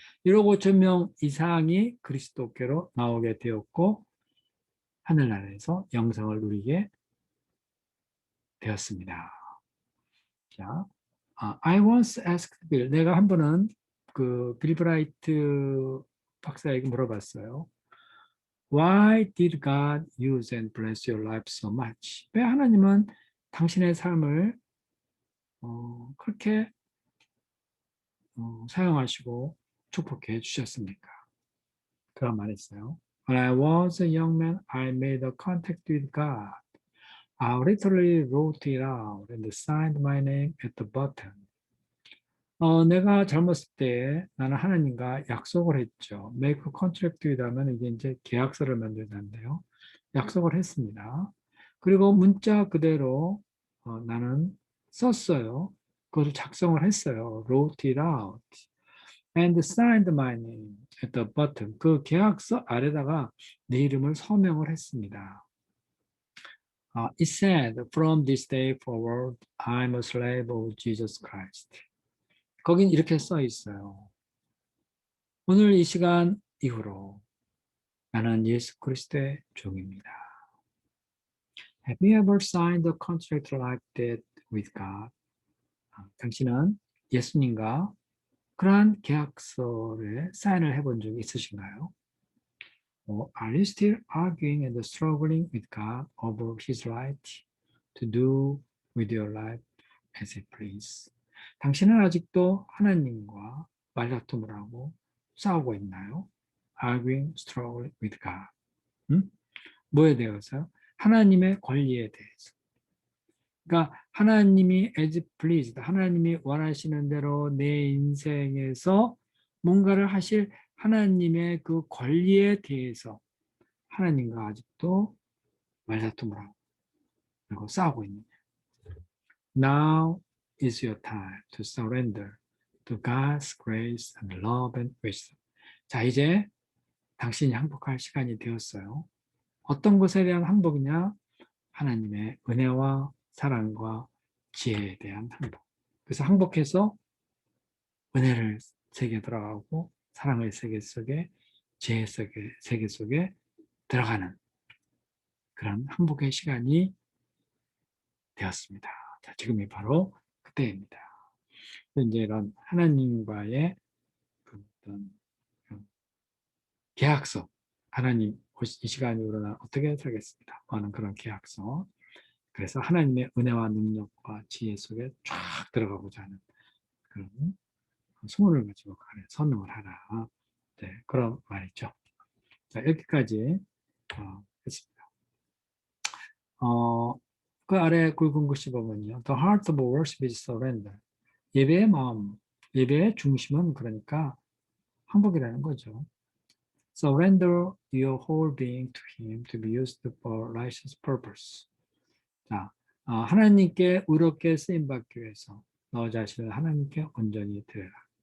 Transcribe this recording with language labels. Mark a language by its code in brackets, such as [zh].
[ko] 1억 5천 명 이상이 그리스도께로 나오게 되었고 하늘나라에서 영생을 누리게 되었습니다. [en] 자, I once asked Bill. [ko] 내가 한 번은 그 빌 브라이트 박사에게 물어봤어요. [en] Why did God use and bless your life so much? [ko] 왜 하나님은 당신의 삶을 그렇게 사용하시고 축복해 주셨습니까? 그런 말 했어요. [en] When I was a young man, I made a contact with God. I literally wrote it out and signed my name at the bottom. [ko] 내가 젊었을 때 나는 하나님과 약속을 했죠. [en] Make a contract with [ko] 하면 이게 이제 계약서를 만든다는데요. 약속을 했습니다. 그리고 문자 그대로 나는 썼어요. 그것을 작성을 했어요. [en] Wrote it out and signed my name at the bottom. [ko] 그 계약서 아래다가 내 이름을 서명을 했습니다. [en] It said, from this day forward, I'm a slave of Jesus Christ. [ko] 거긴 이렇게 써 있어요. 오늘 이 시간 이후로 나는 예수 그리스도의 종입니다. [en] Have you ever signed a contract like that with God? [ko] 당신은 예수님과 그러한 계약서에 사인을 해본 적이 있으신가요? [en] Are you still arguing and struggling with God over His right to do with your life as He please? [ko] 당신은 아직도 하나님과 말다툼을 하고 싸우고 있나요? [en] Arguing, struggling with God. [ko] 뭐에 대해서요? 하나님의 권리에 대해서. 그러니까 하나님이 [en] as pleased, [ko] 하나님이 원하시는 대로 내 인생에서 뭔가를 하실 하나님의 그 권리에 대해서 하나님과 아직도 말다툼을 하고 그리고 싸우고 있는 거예요. [en] Now is your time to surrender to God's grace and love and wisdom. [ko] 자, 이제 당신이 항복할 시간이 되었어요. 어떤 것에 대한 항복이냐? 하나님의 은혜와 사랑과 지혜에 대한 항복. 그래서 항복해서 은혜를 세계 들어가고 사랑의 세계 속에 지혜 세계 속에 들어가는 그런 항복의 시간이 되었습니다. 자, 지금이 바로 그때입니다. 이제 이런 하나님과의 어떤 계약서, 하나님 이 시간 이후로는 어떻게 살겠습니다 하는 그런 계약서. 그래서 하나님의 은혜와 능력과 지혜 속에 쫙 들어가고자 하는 그런 소원을 가지고 선언을 하라. 네, 그런 말이죠. 자, 여기까지 했습니다. 그 아래 굵은 글씨 보면요. [en] The heart of worship is surrender. [ko] 예배의 마음, 예배의 중심은 그러니까 항복이라는 거죠. [en] Surrender your whole being to Him to be used for righteous purpose. [ko] 자, 하나님께 의롭게 쓰임 받기 위해서 너 자신을 하나님께 온전히 드려라.